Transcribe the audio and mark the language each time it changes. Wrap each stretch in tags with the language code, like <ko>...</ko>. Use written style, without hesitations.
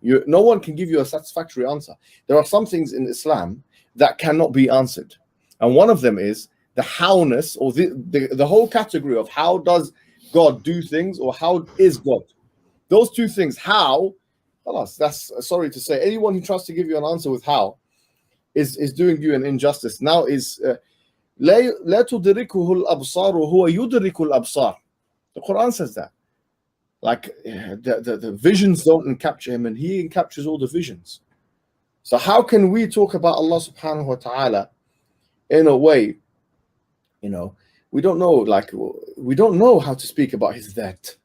<en>No one can give you a satisfactory answer. There are some things in Islam that cannot be answered, and one of them is the howness, or the whole category of how does God do things, or how is God. Those two things, how, that's, sorry to say, anyone who tries to give you an answer with how is doing you an injustice. Now is</en> <ar>لا تدركه الأبصار وهو يدرك الأبصار.</ar> <en>The Quran says that. Like, the visions don't capture him, and he captures all the visions. So how can we talk about Allah subhanahu wa ta'ala in a way, we don't know, we don't know how to speak about his that.</en>